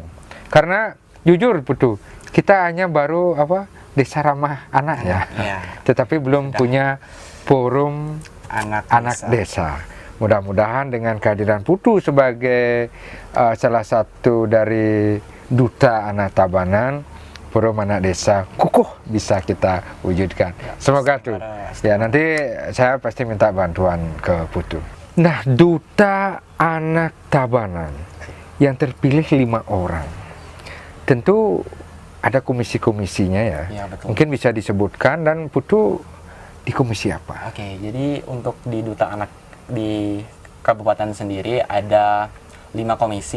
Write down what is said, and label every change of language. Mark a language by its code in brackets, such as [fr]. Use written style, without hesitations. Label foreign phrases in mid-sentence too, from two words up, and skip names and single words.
[id] Karena jujur butuh, kita hanya baru desa ramah anak ya, tetapi belum punya forum anak desa. Mudah-mudahan dengan kehadiran Putu sebagai salah satu dari duta anak Tabanan, forum anak desa kukuh bisa kita wujudkan. Semoga tuh. Ya, nanti saya pasti minta bantuan ke Putu. Nah, duta anak Tabanan yang terpilih 5 orang. Tentu ada komisi-komisinya ya. Ya, betul. Mungkin bisa disebutkan, dan Putu di komisi apa? Oke, jadi untuk di Duta Anak di Kabupaten sendiri ada 5 komisi.